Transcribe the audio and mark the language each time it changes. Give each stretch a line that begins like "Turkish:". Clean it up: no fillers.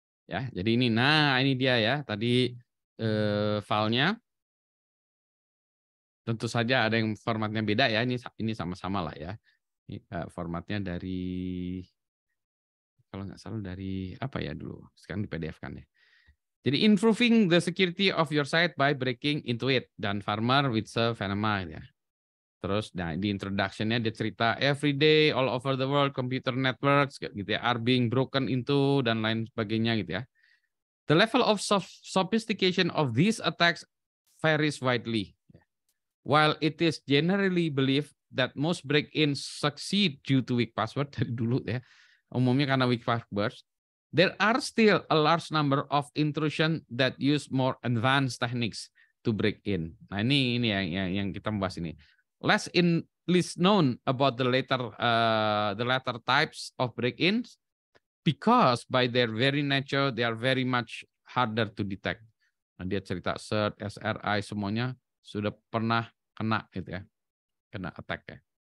Indonesian: Ya, jadi ini. Nah, ini dia ya. Tadi filenya. Tentu saja ada yang formatnya beda ya. Ini sama-sama lah ya. Ini, formatnya dari kalau nggak salah dari apa ya dulu. Sekarang di PDF kan ya. Jadi
English: improving the security of your site by breaking into it dan farmer with Venema ya.
Indonesian: Terus nah di introduction-nya dia cerita
English: every day all over the world computer networks
Indonesian: gitu ya
English: are being broken into
Indonesian: dan lain sebagainya gitu ya.
English: The level of sophistication of these attacks varies widely. While it is generally believed that most break-ins succeed due to weak password
Indonesian: dari dulu ya. Umumnya karena weak password.
English: There are still a large number of intrusion that use more advanced techniques to break in.
Indonesian: Nah ini yang kita bahas ini.
English: Least known about the latter types of break-ins because by their very nature they are very much harder to detect.
Indonesian: Nah, dia cerita CERT, SRI semuanya sudah pernah kena gitu ya, kena attack ya.